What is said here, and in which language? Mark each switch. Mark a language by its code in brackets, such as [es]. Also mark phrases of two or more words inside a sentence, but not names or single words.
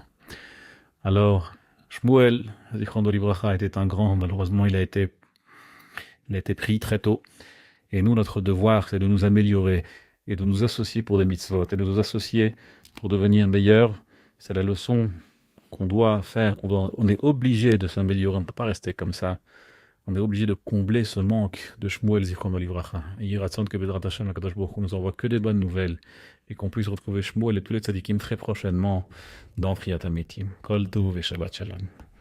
[fr] Alors, [he] Shmuel, זכרונו לברכה, [fr] était un grand, malheureusement il a été pris très tôt. Et nous, notre devoir, c'est de nous améliorer et de nous associer pour des mitzvot, et de nous associer pour devenir meilleurs. C'est la leçon qu'on doit faire, on est obligé de s'améliorer, on ne peut pas rester comme ça. On est obligé de combler ce manque de Shmuel [he] זכרונו לברכה. [fr] Et Yiratzon que [he] בעזרת השם, הקדוש ברוך הוא [fr] nous envoie que des bonnes nouvelles et qu'on puisse retrouver Shmuel et tous les tzadikim très prochainement dans [he] תחיית המתים. כל טוב et שבת שלום.